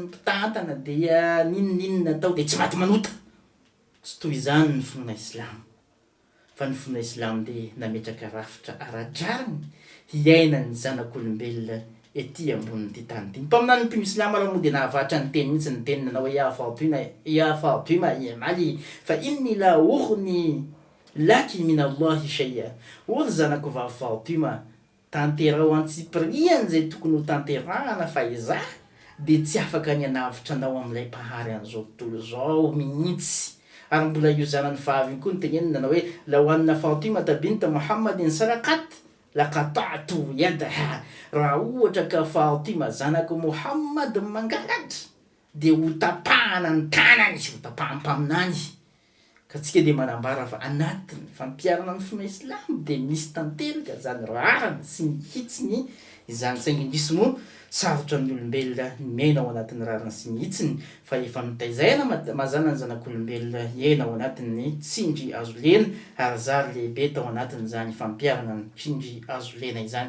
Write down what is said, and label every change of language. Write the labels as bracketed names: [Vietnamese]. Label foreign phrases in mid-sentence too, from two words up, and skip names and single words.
[Malagasy] mpitantana dia ninonninona atao de tsy maty manota tsy toy izany ny finoana islamo fa ny finoana islamo de nametraka rafitra ara-drariny hiainany zanak'olombelona ety amboniny ty tany ty mpaminany mpimo islama raha moa de nahavatra ny teny mihitsy ny teninanao hoe [Arabic] يا فاطمة يا علي فإني لا أغني لك من الله شيئا. [Malagasy] Ory zanako va Fatima, tanterao antsipiriany zay tokony ho tanterahana fa iza de tsy afaka ny anavitra anao am'ilay mpahary an'izao tontolo zao mihitsy. Ary mbola io zanany vavy koa ny tenenina hoe [Arabic] لو أن فاطمة بنت محمد سرقت لقطعت يدها. [Malagasy] Raha ohatra ka Fatima zanako Muhammad mangalatra de ho tapahana ny tanany, ho tapahany mpaminany. Ka tsika de manambara fa anatiny fampiarana ny finoana Islam de misy tanteraka zany rarana sy mihitsiny izany saingy misy moa sarotra amin'ny olombelona miaina ao anatin'ny rarana sy mihitsiny fa efa mitaizaina mazana ny zanak'olombelona hiaina ao anatin'ny tsindry azo lena ary zary lehibe tao anatin'izany fampiarana ny tsindry azo lena izany.